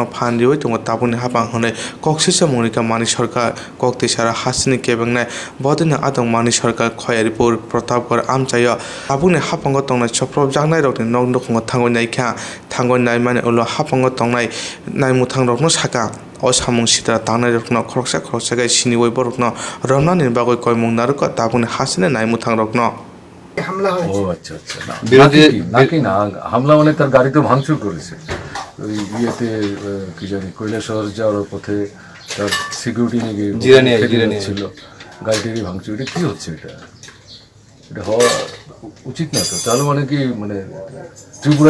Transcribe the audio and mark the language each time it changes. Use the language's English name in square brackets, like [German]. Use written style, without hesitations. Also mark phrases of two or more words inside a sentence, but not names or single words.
[Kok Borok] फानदिवै दंग ताबुनि हाबां हनै कक्सिसा मनिका मानि सरकार कक्तिसारा हासिनि केबंनाय बदरनि आदं मानि सरकार खयारिपुर प्रतापगढ़ आमचाय ताबुनि हापांगो तंनाय चप्रब जागनाय रकनि नगनुखंगो थांगै नायखा थांगै नाय माने उलो हापांगो तंनाय नायमुथां रकनो साका o samung sita tangnai rokno khoroksa gai sini wai borokno romnani bagoi koimung naruko tabuni hasine naimutang rokno [Bangla] হামলা হয় ও আচ্ছা আচ্ছা বিরোধী নাকি না হামলা মানে তার গাড়ি তো ভাঙচুর করেছে ওই ইয়েতে কি জানি কৈলাসহর যাওয়ার পথে তার সিকিউরিটি নিয়ে জিরানি ছিল গাড়িটিরই ভাঙচুর এটা কি হচ্ছে এটা হওয়া উচিত না তো তাহলে মানে কি মানে ত্রিপুরা